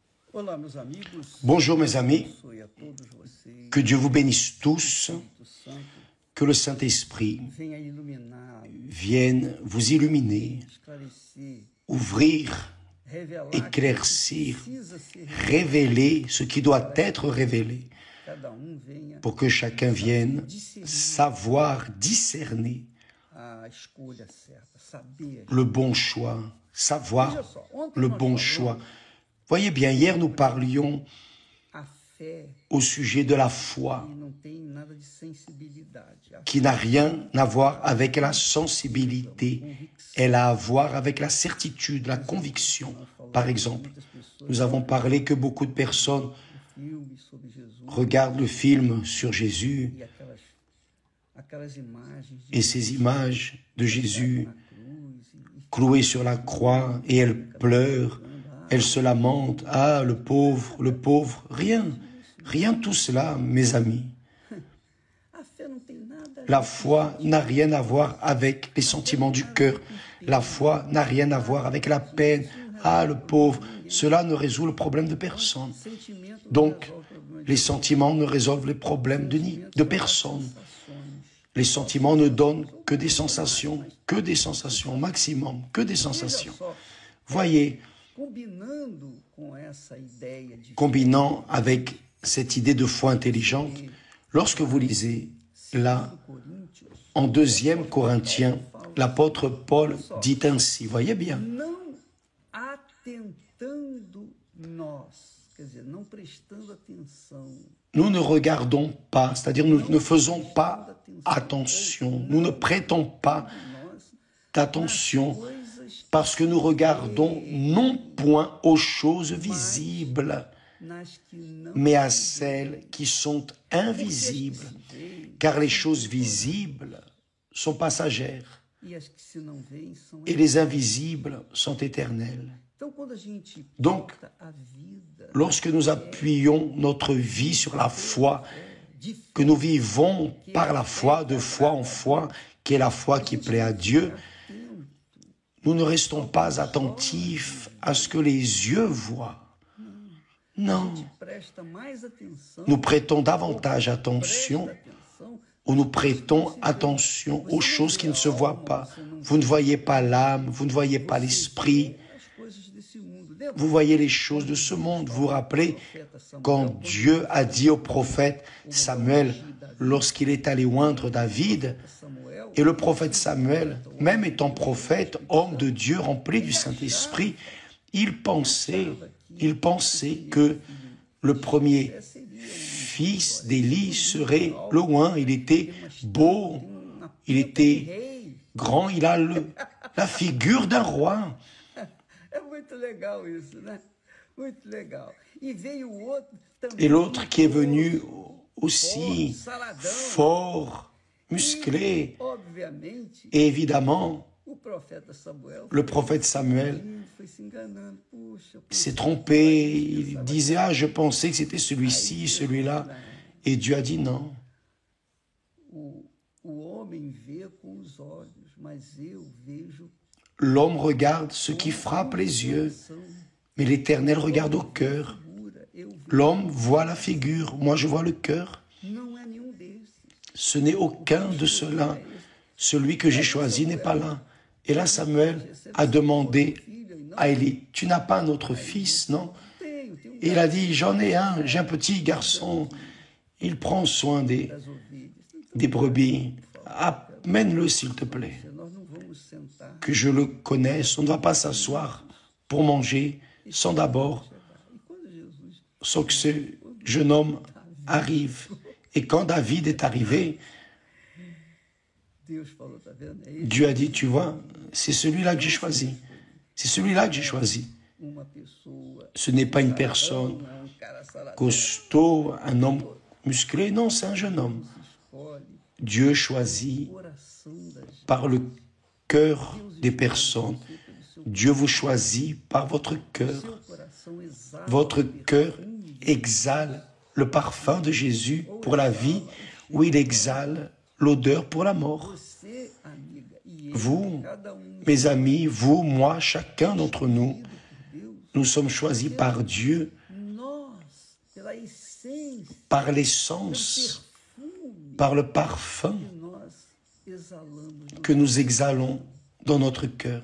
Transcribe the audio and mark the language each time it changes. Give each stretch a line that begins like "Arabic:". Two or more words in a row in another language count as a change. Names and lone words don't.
Portuguese: Olá, meus amigos.
French: Bonjour mes amis,
Portuguese: Abençoe a todos vocês.
French: que Dieu vous bénisse tous,
Portuguese: Espírito Santo
French: que le Saint-Esprit
Portuguese: venha iluminar,
French: vienne vous illuminer,
Portuguese: esclarecer,
French: ouvrir,
Portuguese: revelar
French: éclaircir,
Portuguese: que precisa ser
French: révéler ce qui doit être révélé,
Portuguese: cada venha
French: pour que chacun vienne savoir discerner
Portuguese: a escolha certa, saber.
French: le bon choix, savoir
Portuguese: Veja só, ontem
French: le
Portuguese: nós
French: bon
Portuguese: falamos
French: choix. Voyez bien, hier nous parlions
Portuguese: a fé
French: au sujet de la foi,
Portuguese: que não tem nada de sensibilidade. A
French: qui n'a rien à voir avec la sensibilité, elle a à voir avec la certitude, la conviction. Par exemple, nous avons parlé que beaucoup de personnes
Portuguese: filme sobre Jesus
French: regardent le film sur Jésus
Portuguese: e aquelas imagens de
French: et ces images de Jésus
Portuguese: na cruz e
French: cloué sur la croix et elles pleurent, elles se lamentent. Ah, le pauvre, rien de tout cela, mes amis.
Portuguese: a fé não tem nada a
French: La foi n'a rien à voir avec les sentiments du cœur. La foi n'a rien à voir avec la peine. Ah, le pauvre, cela ne résout le problème de personne.
Portuguese: sentimento não
French: Donc,
Portuguese: resolve o problema de
French: les sentiments ne résolvent les problèmes de personne. Les sentiments ne donnent que des sensations au maximum, que des sensations. Voyez,
Portuguese: combinando com essa ideia de
French: combinant avec cette idée de foi intelligente, lorsque vous lisez là,
Portuguese: Coríntios,
French: en 2 Corinthiens, l'apôtre Paul dit ainsi, voyez bien,
Portuguese: não atentando nós, quer dizer, não prestando atenção,
French: nous ne regardons pas, c'est-à-dire nous ne faisons pas attention, nous ne prêtons pas
Portuguese: nós
French: d'attention
Portuguese: coisas
French: parce que nous regardons non point aux choses visibles,
Portuguese: nas que não
French: mais à celles qui sont invisibles, car les choses visibles sont passagères
Portuguese: e as que se não veem são.
French: et les invisibles sont éternelles.
Portuguese: Então, quando a gente
French: Donc,
Portuguese: pauta a vida
French: lorsque nous appuyons notre vie sur la foi,
Portuguese: de
French: que nous vivons par la foi, de foi en foi, qui est la foi qui plaît à Dieu, nous ne restons pas attentifs à ce que les yeux voient. Non,
Portuguese: presta mais atenção,
French: nous prêtons davantage attention
Portuguese: atenção
French: ou nous prêtons attention aux choses qui ne se voient pas. Vous ne voyez pas l'âme, vous ne voyez pas l'esprit,
Portuguese: as coisas desse mundo. Lembra
French: vous voyez les choses de ce monde. Vous vous rappelez quand Dieu a dit au prophète Samuel, lorsqu'il est allé oindre David, Samuel, et le prophète Samuel, même étant prophète, homme de Dieu rempli du Saint-Esprit, il pensait que le premier fils d'Élie serait le oint. Il était beau, il était grand, il a la figure d'un roi.
Portuguese: é muito legal isso, né? Muito legal. E veio o outro também.
French: Et l'autre qui est venu aussi fort, musclé,
Portuguese: Obviamente,
French: et évidemment,
Portuguese: o profeta Samuel
French: le prophète Samuel
Portuguese: foi se enganando. Puxa,
French: s'est trompé, il disait « Ah, je pensais que c'était celui-ci, celui-là ». Et Dieu a dit non.
Portuguese: o homem vê com os olhos, mas eu vejo
French: L'homme regarde ce qui frappe les yeux, mais l'Éternel regarde au cœur.
Portuguese: pura. Eu vejo.
French: L'homme voit la figure, moi je vois le cœur.
Portuguese: Não é nenhum desses.
French: Ce n'est aucun de ceux-là. Celui que j'ai choisi n'est pas là. Et là, Samuel a demandé à Élie, « Tu n'as pas un autre fils, non ?»
Portuguese: Tenho
French: Et il a dit, « J'en ai un, j'ai un petit garçon. Il prend soin
Portuguese: das ovelhas.
French: des brebis. Amène-le, s'il te plaît.
Portuguese: Nós não vamos sentar.
French: Que je le connaisse, on ne va pas s'asseoir pour manger sans d'abord,
Portuguese: E quando Jesus
French: sans que ce jeune homme arrive. Et quand David est arrivé,
Portuguese: Deus falou, tá vendo? É
French: Dieu a dit, tu vois, c'est celui-là que j'ai choisi. C'est celui-là que j'ai choisi.
Portuguese: uma pessoa,
French: Ce n'est pas une personne
Portuguese: não é cara saradão,
French: costaud, un homme musclé, non, c'est un jeune homme.
Portuguese: escolhe
French: Dieu choisit
Portuguese: o coração da gente.
French: par le cœur des personnes. Dieu vous choisit par votre cœur.
Portuguese: Seu coração exala
French: Votre cœur exhale le parfum de Jésus pour la vie, ou il exhale l'odeur pour la mort.
Portuguese: você, amiga, e eu,
French: Vous,
Portuguese: cada
French: mes amis, vous, moi, chacun d'entre nous, nous sommes choisis par Dieu par l'essence, par le parfum que nous exhalons dans notre cœur.